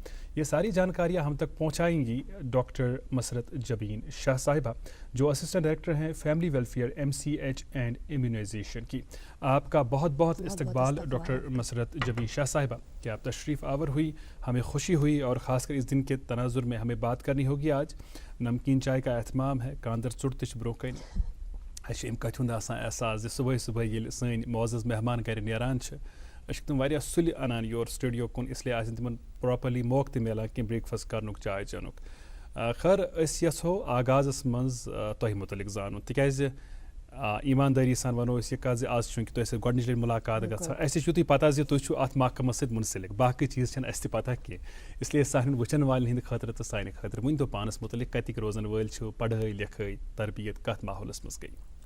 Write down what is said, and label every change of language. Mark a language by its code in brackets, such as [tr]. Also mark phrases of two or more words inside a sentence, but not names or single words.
[ur] یہ ساری جانکاریاں ہم تک پہنچائیں گی ڈاکٹر مسرت جبین شاہ صاحبہ جو اسسٹنٹ ڈائریکٹر ہیں [en] family welfare MCH and immunization [ur] کی. آپ کا بہت بہت استقبال ڈاکٹر مسرت جبین شاہ صاحبہ کہ آپ تشریف آور ہوئی. ہمیں خوشی ہوئی اور خاص کر اس دن کے تناظر میں ہمیں بات کرنی ہوگی. آج نمکین چائے کا اہتمام ہے, [ks] کاندر ژوٚٹ برونٛہہ کَنہِ. اَسہِ چھِ اَمہِ کَتھِ ہُنٛد آسان احساس زِ صُبحٲے صُبحٲے ییٚلہِ سٲنۍ معزز مہمان گَرِ نیران چھِ أسۍ چھِ تِم واریاہ سُلہِ اَنان یور سٹوڈیو کُن, اِسلیے آسہِ نہٕ تِمن پراپرلی موقعہٕ تہِ میلان کینٛہہ برٛیک فاسٹ کَرنُک چاے چٮ۪نُک. خٲر أسۍ یَژھو آغازَس منٛز تۄہہِ مُتعلِق زانُن تِکیٛازِ ایٖماندٲری سان وَنو أسۍ یہِ کَتھ زِ آز چوٗنٛکہِ تۄہہِ سۭتۍ گۄڈنِچ لَٹہِ مُلاقات گژھان اَسہِ تہِ چھُو تُہۍ پَتہ زِ تُہۍ چھُو اَتھ محکمَس سۭتۍ مُنسلِک, باقٕے چیٖز چھِنہٕ اَسہِ تہِ پَتہ کینٛہہ, اِسلیے سانٮ۪ن وٕچھن والٮ۪ن ہِنٛدِ خٲطرٕ تہٕ سانہِ خٲطرٕ ؤنۍتو پانَس مُتعلِق کَتِکۍ روزن وٲلۍ چھِو, پَڑھٲے لیکھٲے تربیت کَتھ ماحولَس منٛز گٔے.